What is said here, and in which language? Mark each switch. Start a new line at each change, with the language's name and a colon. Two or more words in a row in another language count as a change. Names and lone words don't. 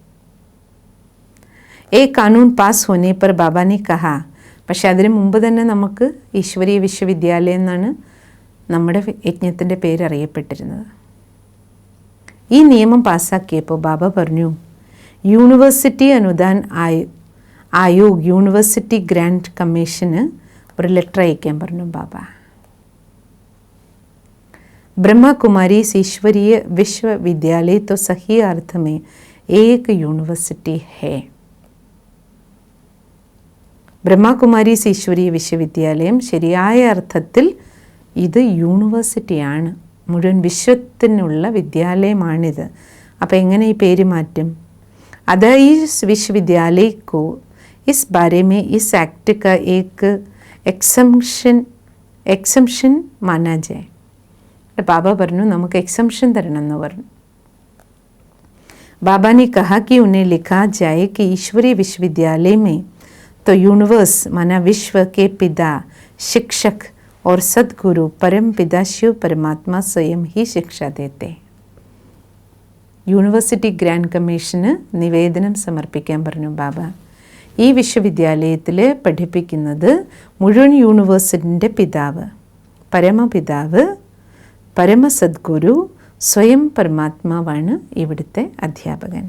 Hindi: क़ानून पास होने पर बाबा ने कहा,
Malayalam: പക്ഷെ അതിനു മുമ്പ് തന്നെ നമുക്ക് ഈശ്വരീയ വിശ്വവിദ്യാലയം എന്നാണ് നമ്മുടെ യജ്ഞത്തിൻ്റെ പേര് അറിയപ്പെട്ടിരുന്നത്. ഈ നിയമം പാസ്സാക്കിയപ്പോൾ ബാബ പറഞ്ഞു, യൂണിവേഴ്സിറ്റി അനുദാൻ ആയോഗ്, യൂണിവേഴ്സിറ്റി ഗ്രാൻഡ് കമ്മീഷന് ഒരു ലെറ്റർ അയക്കാൻ പറഞ്ഞു ബാബ.
Hindi: ब्रह्मा कुमारी ईश्वरीय विश्वविद्यालय तो सही अर्थ में एक यूनिवर्सिटी है.
Malayalam: ബ്രഹ്മകുമാരി ഈശ്വരീയ വിശ്വവിദ്യാലയം ശരിയായ അർത്ഥത്തിൽ ഇത് യൂണിവേഴ്സിറ്റിയാണ്, മുഴുവൻ വിശ്വത്തിനുള്ള വിദ്യാലയമാണിത്. അപ്പോൾ എങ്ങനെ ഈ പേര് മാറ്റും? അത് ഈ
Hindi: विश्वविद्यालय को इस बारे में इस एक्ट का एक एक्सम्पशन माना जाए.
Malayalam: बाबा പറഞ്ഞു നമുക്ക് എക്സംഷൻ തരണം എന്ന് പറഞ്ഞു.
Hindi: बाबा ने कहा कि उन्हें लिखा जाए कि ईश्वरीय विश्वविद्यालय में तो यूनिवर्स माना विश्व के पिता, शिक्षक और सदगुरु परम पिता शिव परमात्मा स्वयं ही शिक्षा देते.
Malayalam: യൂണിവേഴ്സിറ്റി ഗ്രാൻഡ് കമ്മീഷന് നിവേദനം സമർപ്പിക്കാൻ പറഞ്ഞു ബാബ. ഈ വിശ്വവിദ്യാലയത്തിൽ പഠിപ്പിക്കുന്നത് മുഴുവൻ യൂണിവേഴ്സിറ്റിൻ്റെ പിതാവ്, പരമപിതാവ്, പരമസദ്ഗുരു, സ്വയം പരമാത്മാവാണ് ഇവിടുത്തെ അധ്യാപകൻ.